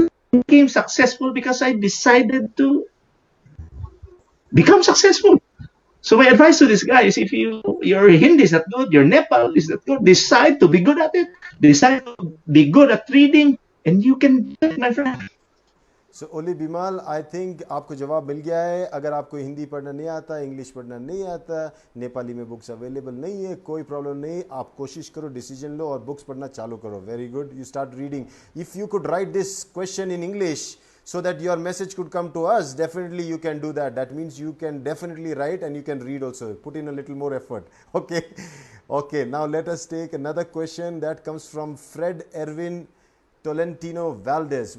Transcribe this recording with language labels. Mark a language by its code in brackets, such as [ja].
[en] He became successful because I decided to become successful. So my advice to this guy is, if your Hindi is not good, your Nepal is not good, decide to be good at it. Decide to be good at reading, and you can do it, my friend. [hi] So Oli Bimal, [en] I think [hi] आपको जवाब मिल गया है. अगर आपको हिंदी पढ़ना नहीं आता, English पढ़ना नहीं आता, नेपाली में बुक्स अवेलेबल नहीं है, कोई प्रॉब्लम नहीं. आप कोशिश करो, डिसीजन लो और बुक्स पढ़ना चालू करो. [en] Very good. You start reading. If you could write this question in English so that your message could come to us, definitely you can do that. That means you can definitely write and you can read also. Put in a little more effort. Okay. Okay. Now let us take another question that comes from Fred Erwin Tolentino Valdez.